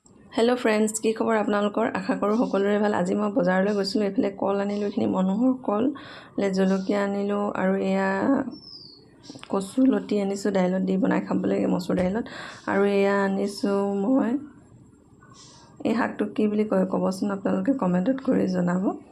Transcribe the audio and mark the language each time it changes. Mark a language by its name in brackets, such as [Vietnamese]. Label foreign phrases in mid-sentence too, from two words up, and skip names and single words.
[English] hello friends [Assamese] কি খবৰ আপোনালোকৰ আশা কৰোঁ সকলোৰে ভাল। আজি মই বজাৰলৈ গৈছিলোঁ, এফালে কল আনিলোঁ, এখিনি মনোহৰ কল, জলকীয়া আনিলোঁ আৰু এয়া কচু লতি আনিছোঁ দাইলত দি বনাই খাবলৈ মচুৰ দাইলত। আৰু এয়া আনিছোঁ মই এই শাকটো কি বুলি কয় ক'বচোন আপোনালোকে কমেন্টত কৰি জনাব।